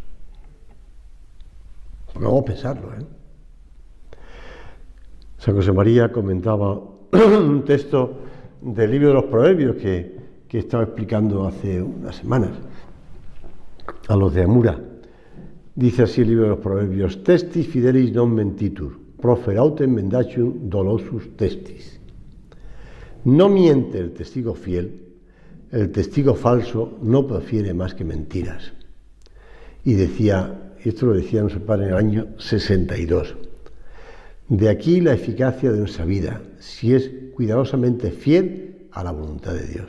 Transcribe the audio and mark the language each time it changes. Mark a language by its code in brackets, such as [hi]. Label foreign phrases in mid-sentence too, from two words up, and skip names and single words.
[es] Porque vamos a pensarlo, San José María comentaba un texto del libro de los Proverbios que estaba explicando hace unas semanas a los de Amura. Dice así el libro de los Proverbios: [la] testis fidelis non mentitur, proferautem mendacium dolosus testis. [es] No miente el testigo fiel, el testigo falso no profiere más que mentiras. Y decía, y esto lo decía nuestro padre en el año 62, de aquí la eficacia de nuestra vida, si es cuidadosamente fiel a la voluntad de Dios.